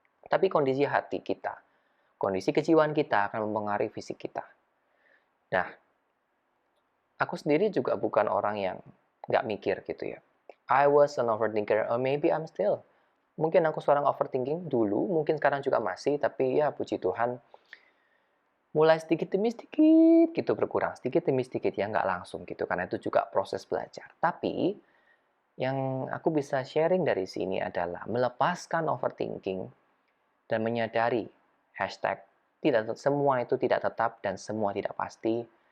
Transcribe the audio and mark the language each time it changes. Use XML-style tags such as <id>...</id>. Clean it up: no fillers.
<id>Tapi kondisi hati kita, kondisi kejiwaan kita akan mempengaruhi fisik kita. Nah, aku sendiri juga bukan orang yang nggak mikir gitu ya.</id> <en>I was an overthinker, or maybe I'm still.</en> <id>Mungkin aku seorang overthinking dulu, mungkin sekarang juga masih, tapi ya puji Tuhan, mulai sedikit demi sedikit gitu berkurang, sedikit demi sedikit ya, nggak langsung gitu, karena itu juga proses belajar. Tapi yang aku bisa sharing dari sini adalah melepaskan overthinking dan menyadari hashtag tidak semua itu tidak tetap dan semua tidak pasti.</id>